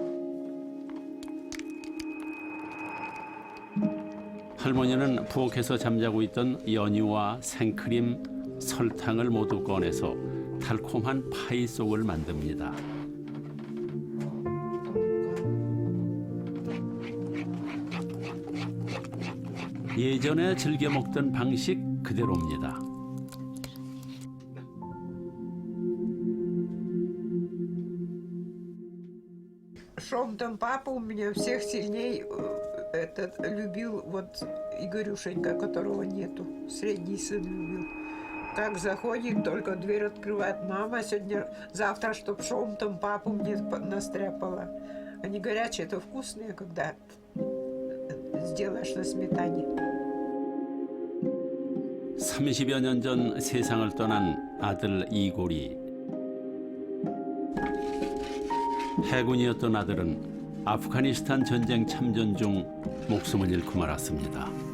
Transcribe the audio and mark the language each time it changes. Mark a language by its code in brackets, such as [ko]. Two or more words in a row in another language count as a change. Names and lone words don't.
[ko] 할머니는 부엌에서 잠자고 있던 연유와 생크림, 설탕을 모두 꺼내서 달콤한 파이 속을 만듭니다. 예전에 즐겨 먹던 방식 그대로입니다. [ru] Шом-там папа у меня всех сильней любил вот Игорюшенька, которого нету. Средний сын любил. Как заходит, только дверь открывает. Мама, завтра, чтоб шом-там папу мне настряпала. Они горячие, это вкусные, когда сделаешь на сметане. [ko] 30여 년 전 세상을 떠난 아들 이골이. 해군이었던 아들은 아프가니스탄 전쟁 참전 중 목숨을 잃고 말았습니다.